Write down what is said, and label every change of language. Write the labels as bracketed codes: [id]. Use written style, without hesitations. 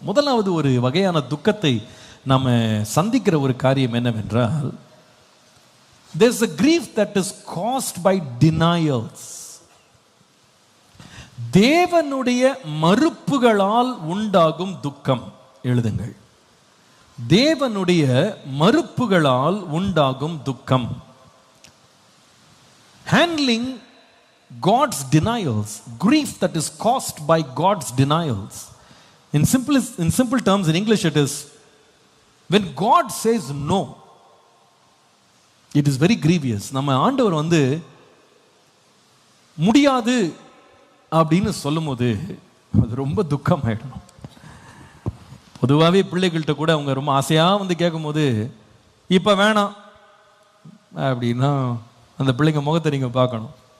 [ta] முதலாவது ஒரு வகையான துக்கத்தை நாம சந்திக்கிற ஒரு காரியம் என்னவென்றால், [en] there's a grief that is caused by denials. [ta] தேவனுடைய மறுப்புகளால் உண்டாகும் துக்கம். எழுதுங்கள், தேவனுடைய மறுப்புகளால் உண்டாகும் துக்கம். [en] Handling God's denials, grief that is caused by God's denials. In simple terms, in English it is, when God says no, it is very grievous. [ta] நம்ம ஆண்டவர் முடியாது அப்படின்னு சொல்லும்போது அது ரொம்ப துக்கம் ஆயிடும். பொதுவாகவே பிள்ளைகள்கிட்ட கூட அவங்க ரொம்ப ஆசையா கேட்கும்போது இப்ப வேணாம் அப்படின்னா அந்த பிள்ளைங்க முகத்தை நீங்க பார்க்கணும்.